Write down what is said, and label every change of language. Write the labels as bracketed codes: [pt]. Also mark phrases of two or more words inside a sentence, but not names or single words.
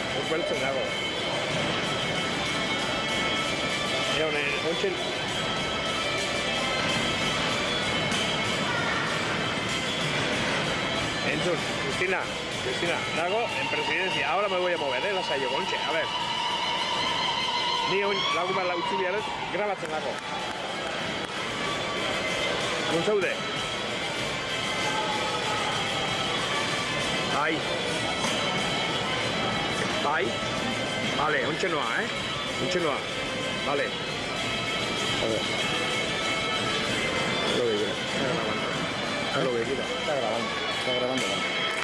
[eu] beltzen dago. Honen, ontsen... Entzun, Cristina, nago [es] en presidencia. Ahora me voy a mover, [eu] lasai Ontxe, [es] a ver. [eu] Ni lagun bat utzi biharez, grabatzen dago. Non zaude? Bai. Bai. Vale, ontxe noa, Ontxe noa. [es] Vale. A ver. Lo que quiera. Está grabando. Lo que quiera. Está grabando.